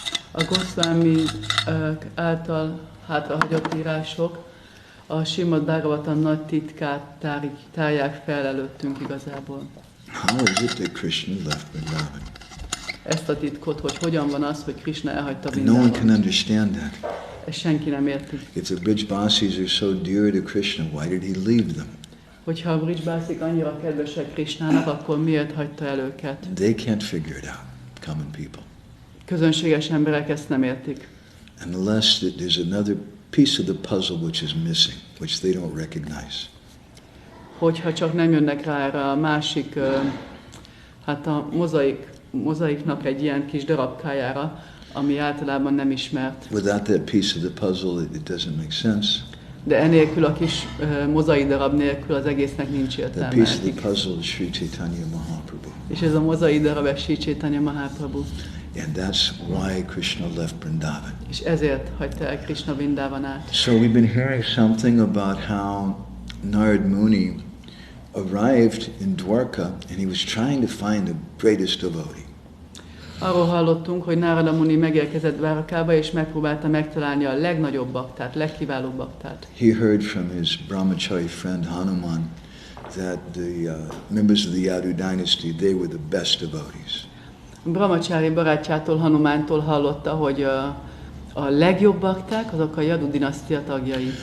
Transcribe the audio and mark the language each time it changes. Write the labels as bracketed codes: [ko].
[hu] A Goswami által hátrahagyott írások a Srimad Bhagavatam nagy titkát tárják fel előttünk igazából. [en] How is it that Krishna left Vrindavan? [hu] Ezt a titkot, hogy hogyan van az, hogy Krishna elhagyta [en] And no one can [hu] Vrindavant. [en] understand that. [hu] Ezt senki nem érti. [en] If the Brij-basis are so dear to Krishna, why did he leave them? [hu] Hogyha a Brij-bászik annyira kedvesek Krishnának, akkor miért hagyta el őket? [en] They can't figure it out, common people. [hu] Közönséges emberek ezt nem értik. [en] Unless there's another piece of the puzzle which is missing, which they don't recognize. [hu] Hogyha csak nem jönnek rá erre a másik, hát a mozaiknak egy ilyen kis darabkájára, ami általában nem ismert. [en] Without that piece of the puzzle, it doesn't make sense. [hu] De enélkül a kis mozaik darab nélkül az egésznek nincs [en] That [hu] értelme. [en] piece of the puzzle is Sri Chaitanya Mahaprabhu. [hu] És ez a mozaik darab, ez Sri Chaitanya Mahaprabhu. [en] And that's why Krishna left Vrindavan. [hu] És ezért hagyta el Krishna Vrindavanát. [en] So we've been hearing something about how Narad Muni arrived in Dwarka and he was trying to find the greatest devotee. [hu] Arról hallottunk, hogy Narada Muni megérkezett Dwarkába, és megpróbálta megtalálni a legnagyobb baktát, legkiválóbb baktát. [en] He heard from his brahmachari friend Hanuman that the members of the Yadu dynasty, they were the best devotees. [hu] Brahmacsári barátjától, Hanumántól hallotta, hogy a legjobb bakták azok a Yadu dinasztia tagjai.